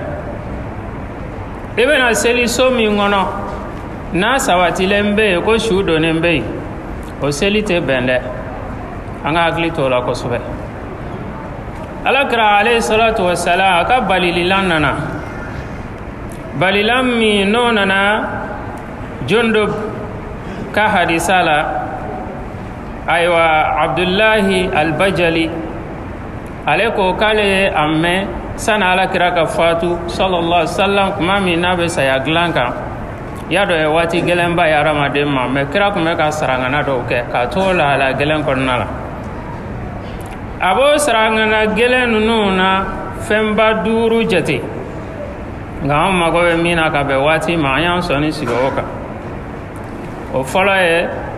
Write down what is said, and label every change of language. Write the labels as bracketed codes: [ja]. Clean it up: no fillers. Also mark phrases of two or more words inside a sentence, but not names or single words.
[bm] i bɛna seli so min kɔnɔ n'a sabatilen bɛ yen ko su donnen bɛ yen o seli tɛ bɛn dɛ an ka hakili to o la kosɛbɛ alakira [ar] عليه الصلاة والسلام [bm] a ka balililan nana balilan min n'o nana Jundub ka hadisa la ayiwa Abdullahi al-Bajali ale ko k'ale ye a mɛn sani alakira ka fatu [ar] صلى الله عليه وسلم [bm] kuma min n'a bɛ saya dilan kan y'a dɔ ye waati gɛlɛnba ye hadamaden ma mɛ kira tun bɛ ka sarangana dɔw kɛ k'a to lahala gɛlɛn kɔnɔna la a b'o sarangana gɛlɛn ninnu na fɛnba 5 jate nka an mago bɛ min na ka bɛn waati ma an y'an sɔnni sigi o kan o fɔlɔ ye